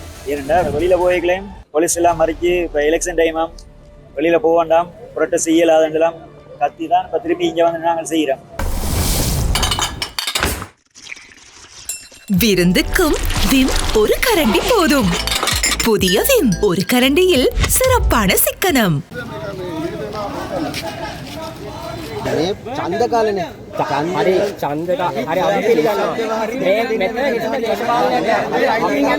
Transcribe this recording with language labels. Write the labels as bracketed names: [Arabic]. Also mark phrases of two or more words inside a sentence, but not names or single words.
[Tamil] ஏனெண்டா வெளியில் போய்க்கலையும் போலீஸ் எல்லாம் மறித்து இப்போ [English] election time [Tamil] வெளியில் போக வேண்டாம் புரட்ட செய்யலாதெல்லாம் கத்தி தான் இப்போ திருப்பி இங்கே வந்து நாங்கள் செய்கிறோம். விருந்துக்கும் விம் ஒரு கரண்டி போதும். புதிய விம் ஒரு கரண்டியில் சிறப்பான சிக்கனம். [Sinhala] ඡන්දකාලනේ හරි ඡන්දක හරි අපි පිළිගන්නවා මේ මෙතන හිතන දේශපාලනයට අපි ගැන